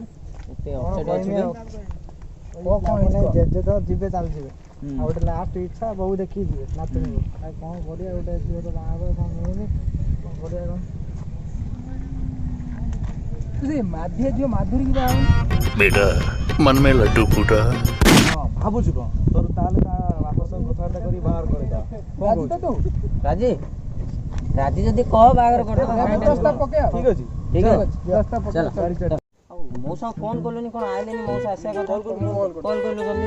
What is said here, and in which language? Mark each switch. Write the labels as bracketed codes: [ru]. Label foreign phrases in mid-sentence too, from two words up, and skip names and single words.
[or] ଏତେ ଅପସେଟ୍ ଅଛି ଜେଜେ ତ ଯିବେ ଚାଲିଯିବେ ଆଉ ଗୋଟେ ଲାଷ୍ଟ ଇଚ୍ଛା ବୋଉ ଦେଖିକି ଯିବେ ନାତୁଣୀ ଆଉ କଣ କରିବା ଗୋଟେ ଝିଅ ତ ବାହାଘର କଣ ମିଳୁନି କଣ କରିବା କଣ ସେ ମାଧିଆ ଝିଅ ମାଧୁରୀ କି ବାହା [hi] बेटा मन में लड्डू फूटा [or] ହଁ ଭାବୁଛୁ କଣ ତୋର ତାହେଲେ ତା ବାପା ସହ କଥାବାର୍ତ୍ତା କରି ବାହାର କରିଦବା କଣ କହୁଛୁ ରାଜି ରାଜି ଯଦି କହ ବାହାଘର ପ୍ରସ୍ତାବ ପକେଇବା ଠିକ ଅଛି ଠିକ ଅଛି ପ୍ରସ୍ତାବ ପକେଇବା ମଉସା ଫୋନ କଲୁନି କଣ ଆଇଲେନି ମଉସା ଆସିବା କଥା କଲ୍ କଲୁ ଜଲ୍ଦି